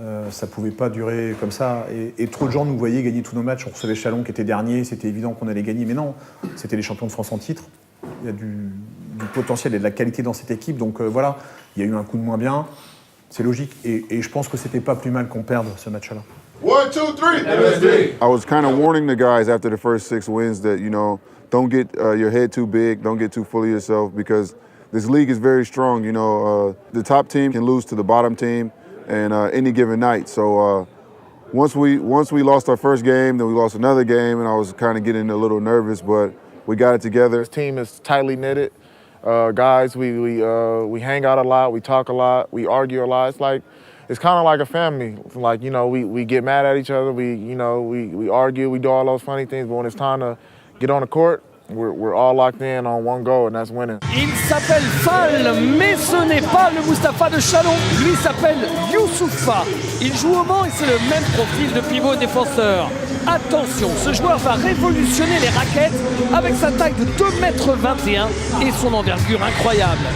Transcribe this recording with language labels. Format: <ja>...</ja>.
<fr>Ça pouvait pas durer comme ça. Et trop de gens nous voyaient gagner tous nos matchs. On recevait Chalon qui était dernier, c'était évident qu'on allait gagner. Mais non, c'était les champions de France en titre. Il y a du potentiel et de la qualité dans cette équipe. Donc voilà, il y a eu un coup de moins bien. C'est logique. Et je pense que c'était pas plus mal qu'on perde ce match-là. 1, 2, 3. MSD.</fr> <en>I was kind of warning the guys after the first 6 wins that, you know, don't get your head too big, don't get too full of yourself, because this league is very strong. You know, the top team can lose to the bottom team and any given night. So once we lost our first game, then we lost another game, and I was kind of getting a little nervous, but we got it together. This team is tightly knitted. Guys, we hang out a lot, we talk a lot, we argue a lot. It's kind of like a family. Like, you know, we get mad at each other, we argue, we do all those funny things, but when it's time to get on the court, we're all locked in on one goal, and that's winning.</en> <fr>Il s'appelle Fall, mais ce n'est pas le Mustapha de Chalon. Lui s'appelle Youssoupha. Il joue au Mans et c'est le même profil de pivot défenseur. Attention, ce joueur va révolutionner les raquettes avec sa taille de 2,21 m et son envergure incroyable.</fr>